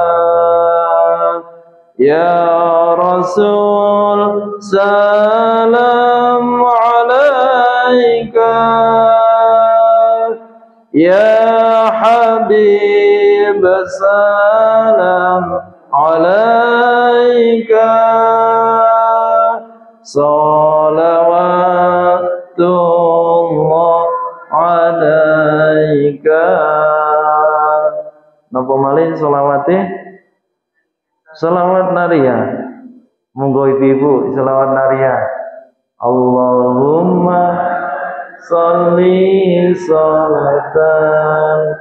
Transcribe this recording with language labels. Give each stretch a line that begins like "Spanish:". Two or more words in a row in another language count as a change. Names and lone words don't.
Arabic: يا رسول سلام عليك، يا حبيب سلام عليك، صلوات الله عليك.
Javanese: Napa malih selawate? Selawat nariyah. Monggo ibu-ibu selawat nariyah.
Arabic: اللهم صل صلاة